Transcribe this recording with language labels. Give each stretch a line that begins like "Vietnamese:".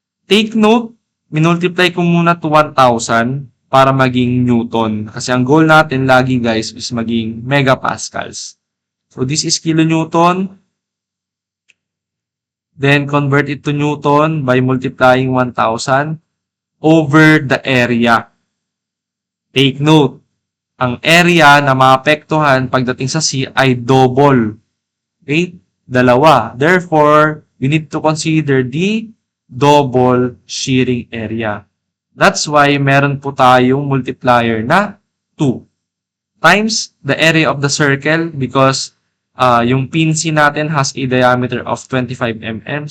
Filipino: Take note, minultiply ko muna to 1,000 para maging Newton. Kasi ang goal natin lagi, guys, is maging megapascals.
English: So, this is kilonewton. Then, convert it to Newton by multiplying 1,000 over the area.
Filipino: Take note, ang area na maapektuhan pagdating sa C ay double. Okay? Dalawa.
English: Therefore, we need to consider the double shearing area. That's why
Filipino: meron po tayong
English: multiplier na 2 times the area of the circle because yung pin C natin has a diameter of 25 mm.